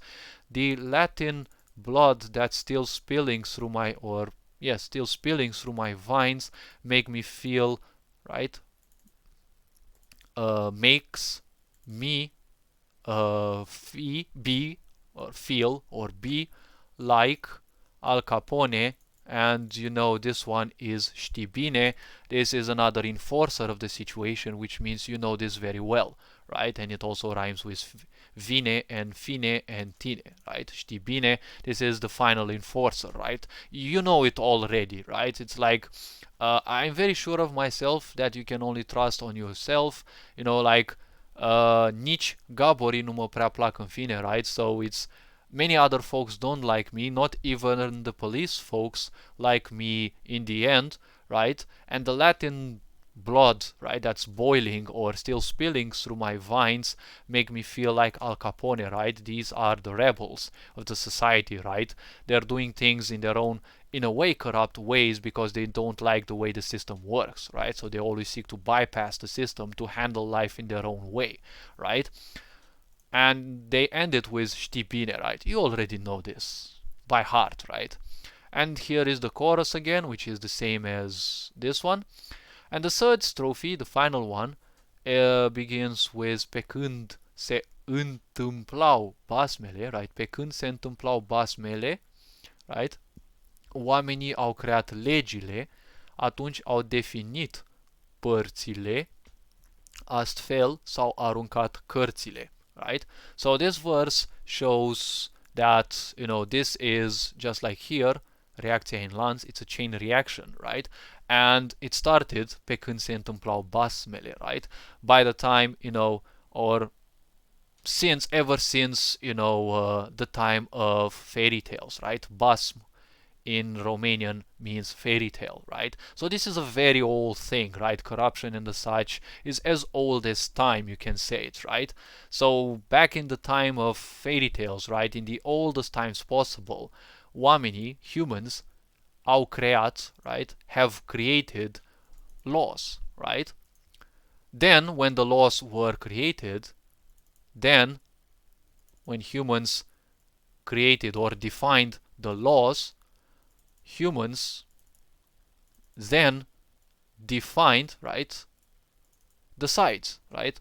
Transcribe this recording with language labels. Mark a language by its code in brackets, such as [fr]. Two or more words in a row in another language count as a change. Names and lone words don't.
[en] The Latin blood that's still spilling through my, or yes, still spilling through my veins make me feel, right, makes me be or feel or be like Al Capone and you know this one is [ro] știi bine. [en] This is another enforcer of the situation, which means you know this very well, right? And it also rhymes with vine and fine and tine, right? [ro] Știi bine, [en] this is the final enforcer, right? You know it already, right? It's like I'm very sure of myself that you can only trust on yourself, you know, like [ro] nici gaborii nu mă prea plac în fine, [en] right? So it's many other folks don't like me, not even the police folks like me in the end, right? And the Latin blood, right, that's boiling or still spilling through my veins make me feel like Al Capone, right? These are the rebels of the society, right? They're doing things in their own, in a way, corrupt ways because they don't like the way the system works, right? So they always seek to bypass the system to handle life in their own way, right? And they end it with [ro] știi bine, [en] right? You already know this by heart, right? And here is the chorus again, which is the same as this one. And the third strophe, the final one, begins with [ro] pe când se întâmplau basmele, [en] right? [ro] Pe când se întâmplau basmele, right? Oamenii au creat legile, atunci au definit părțile, astfel s-au aruncat cărțile, [en] right? So this verse shows that, you know, this is just like here, [ro] reacția in lanț, [en] it's a chain reaction, right? And it started [ro] pe când se întâmplau basmele, [en] right? By the time, you know, or ever since, you know, the time of fairy tales, right? Basm in Romanian means fairy tale, right? So this is a very old thing, right? Corruption and the such is as old as time, you can say it, right? So back in the time of fairy tales, right, in the oldest times possible, [ro] oamenii, humans, au creat, [en] right, have created laws, right? Then when the laws were created, then when humans created or defined the laws, humans then defined, right, the sides, right?